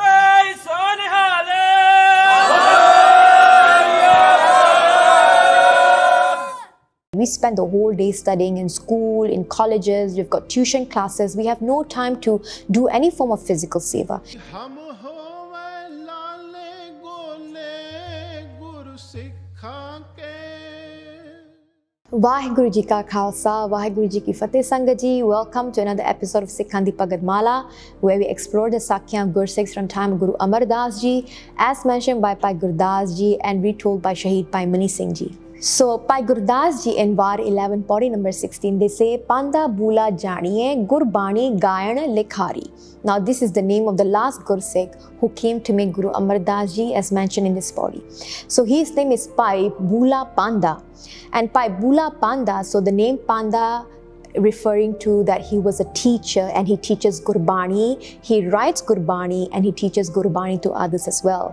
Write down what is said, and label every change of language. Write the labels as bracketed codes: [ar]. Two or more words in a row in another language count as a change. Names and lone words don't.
[en] We spend the whole day studying in school, in colleges, we've got tuition classes, we have no time to do any form of physical seva. [pa] ਵਾਹਿਗੁਰੂ ਜੀ ਕਾ ਖ਼ਾਲਸਾ, ਵਾਹਿਗੁਰੂ ਜੀ ਕੀ ਫ਼ਤਿਹ ਸੰਗਤ ਜੀ. [en] Welcome to another episode of Sikhan Di Pagat Mala, where we explore the Sakhya of Gursikhs from time of Guru Amar Das Ji, as mentioned by Bhai Gurdas Ji and retold by Shaheed Bhai Mani Singh Ji. So, Bhai Gurdas Ji in Var 11, Pauri number 16, they say, [pa] ਪਾਂਧਾ ਬੂਲਾ ਜਾਣੀਐ ਗੁਰਬਾਣੀ ਗਾਇਣ ਲਿਖਾਰੀ. [en] Now, this is the name of the last Gursikh who came to meet Guru Amar Das Ji, as mentioned in this Pauri. So, his name is Bhai Bula Panda. And Bhai Bula Panda, so the name Panda referring to that he was a teacher and he teaches Gurbani, he writes Gurbani and he teaches Gurbani to others as well.